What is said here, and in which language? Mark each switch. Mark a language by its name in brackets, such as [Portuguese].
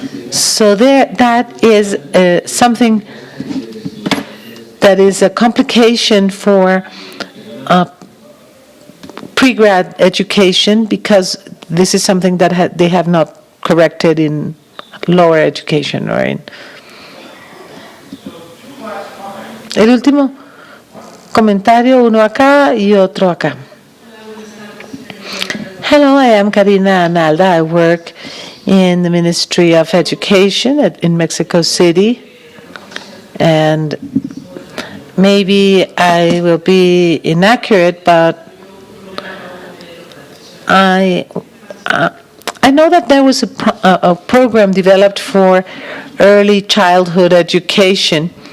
[English] So that is something that is a complication for pre-grad education, because this is something that they have not corrected in lower education or in. [Spanish] El último comentario, uno acá y otro acá. [English] Hello, I am Karina Analda. I work in the Ministry of Education in Mexico City, and maybe I will be inaccurate, but I know that there was a program developed for early childhood education.